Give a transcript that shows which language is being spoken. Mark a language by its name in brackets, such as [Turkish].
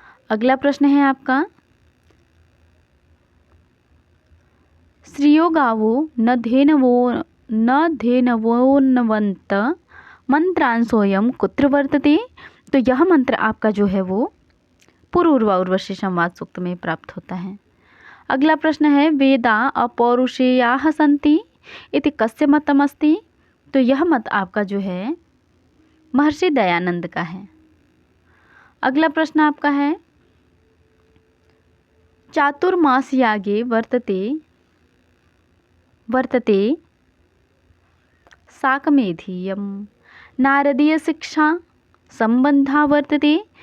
[Hindi] अगला प्रश्न है आपका, [Sanskrit] श्रियो गावो न धेनवोन्वन्त मंत्रांशोऽयं कुत्र वर्तते। [Hindi] तो यह मंत्र आपका जो है वो पुरूर्वा उर्वशी संवाद सूक्त में प्राप्त होता है। अगला प्रश्न है, [Sanskrit] वेदा अपौरुषेयाः सन्ति इति कस्य मतमस्ति। [Hindi] तो यह मत आपका जो है महर्षि दयानंद का है। अगला प्रश्न आपका है, [Sanskrit] चातुर्मास यागे वर्तते साकमेधीयम नारदीय शिक्षा संबंधा वर्तते।